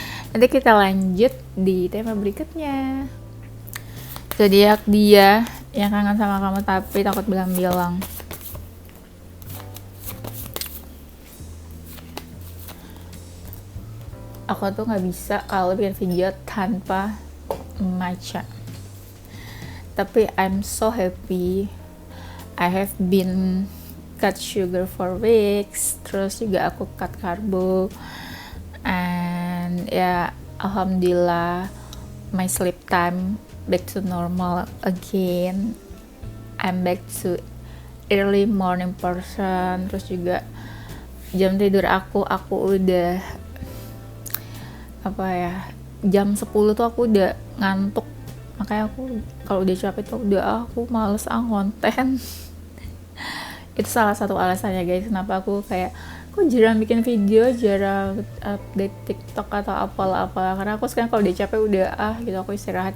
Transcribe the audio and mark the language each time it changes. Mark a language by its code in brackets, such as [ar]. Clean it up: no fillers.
[id] Nanti kita lanjut di tema berikutnya. Zodiak dia yang kangen sama kamu tapi takut bilang-bilang. Aku tuh nggak bisa kalau bikin video tanpa matcha. Tapi [en] I'm so happy. I have been cut sugar for weeks. [id] Terus juga aku cut karbo. [en] And ya alhamdulillah my sleep time back to normal again. I'm back to early morning person. [id] Terus juga jam tidur aku udah apa ya, jam 10 tuh aku udah ngantuk. Makanya aku kalau udah capek tuh udah aku males konten. Itu salah satu alasannya guys, kenapa aku kayak kok jarang bikin video, jarang update TikTok atau apalah, karena aku sekarang kalau udah capek udah gitu, aku istirahat.